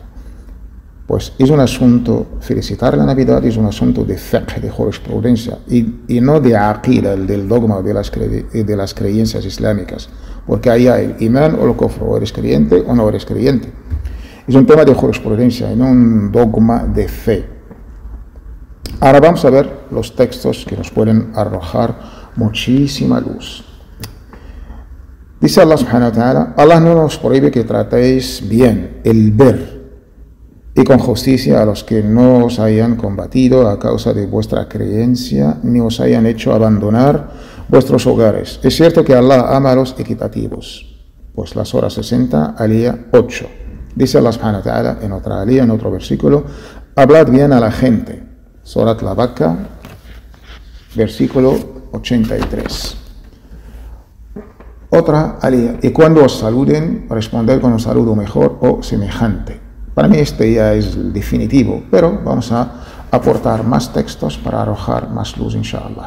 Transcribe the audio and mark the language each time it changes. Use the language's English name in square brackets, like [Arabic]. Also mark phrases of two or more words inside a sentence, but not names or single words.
[Spanish] Pues es un asunto, felicitar la Navidad es un asunto de fiqh, de jurisprudencia, y no de aqida, del dogma de las creencias islámicas, porque ahí hay el imán o el kufr, o eres creyente o no eres creyente. Es un tema de jurisprudencia y no un dogma de fe. Ahora vamos a ver los textos que nos pueden arrojar muchísima luz. Dice [Arabic] الله سبحانه وتعالى, [Spanish] Allah no nos prohíbe que tratéis bien, el ver, y con justicia a los que no os hayan combatido a causa de vuestra creencia, ni os hayan hecho abandonar vuestros hogares. Es cierto que Allah ama a los equitativos. Pues la sura 60, alía 8. Dice [Arabic] الله سبحانه وتعالى [Spanish] en otra alía, en otro versículo, hablad bien a la gente. Surat la Vaca, versículo 83. Otra alía, y cuando os saluden, responded con un saludo mejor o semejante. Para mí este ya es definitivo, pero vamos a aportar más textos para arrojar más luz, inshallah.